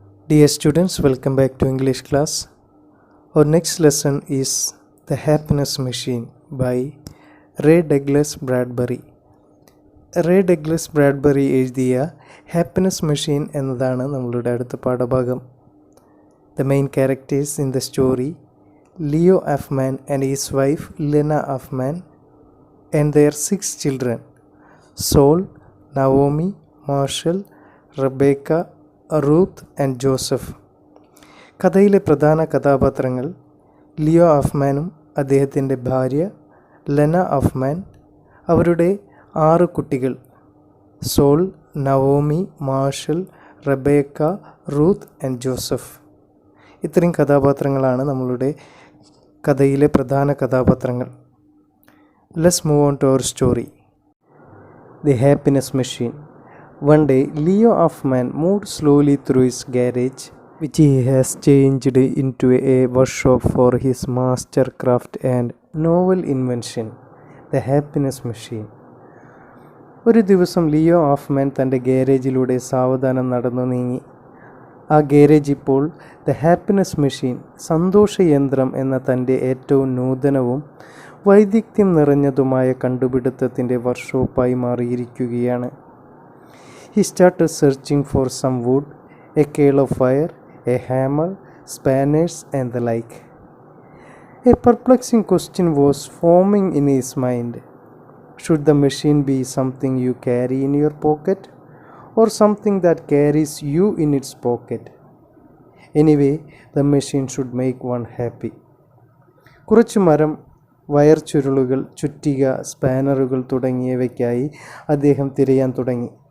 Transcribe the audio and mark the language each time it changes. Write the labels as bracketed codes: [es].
[en] Dear students, welcome back to English class. Our next lesson is The Happiness Machine by Ray Douglas Bradbury. [ml] Ray Douglas Bradbury എഴുതിയ happiness machine എന്നതാണ് നമ്മളുടെ അടുത്ത പാഠഭാഗം. [en] The main characters in the story, Leo Hoffman and his wife Lena Hoffman and their 6 children, Saul, Naomi, Marshall, Rebecca, Ruth and Joseph. [ml] കഥയിലെ പ്രധാന കഥാപാത്രങ്ങൾ Leo ഹോഫ്മാനും അദ്ദേഹത്തിൻ്റെ ഭാര്യ ലെന ഹോഫ്മാൻ, അവരുടെ 6 കുട്ടികൾ soul, Naomi, marshal, Rebecca, Ruth and Joseph. ഇത്രയും കഥാപാത്രങ്ങളാണ് നമ്മളുടെ കഥയിലെ പ്രധാന കഥാപാത്രങ്ങൾ. [en] Let's move on to our story. The happiness machine. One day, Leo Hoffman moved slowly through his garage, which he has changed into a workshop for his mastercraft and novel invention, the happiness machine. [ml] ഒരു ദിവസം Leo Hoffman തൻ്റെ ഗാരേജിലൂടെ സാവധാനം നടന്നു നീങ്ങി. ആ garage ഇപ്പോൾ the happiness machine, സന്തോഷയന്ത്രം എന്ന തൻ്റെ ഏറ്റവും നൂതനവും വൈദഗ്ധ്യം നിറഞ്ഞതുമായ കണ്ടുപിടുത്തത്തിൻ്റെ വർക്ക്ഷോപ്പായി മാറിയിരിക്കുകയാണ്. [en] He started searching for some wood, a coal of fire, a hammer, spanners and the like. A perplexing question was forming in his mind. Should the machine be something you carry in your pocket or something that carries you in its pocket? Anyway, the machine should make one happy. [ml] കുറച്ചു മരം, wire ചുരുളുകൾ, ചുറ്റിക, സ്പാനറുകൾ തുടങ്ങിയവയ്ക്കായി അദ്ദേഹം തിരയാൻ തുടങ്ങി.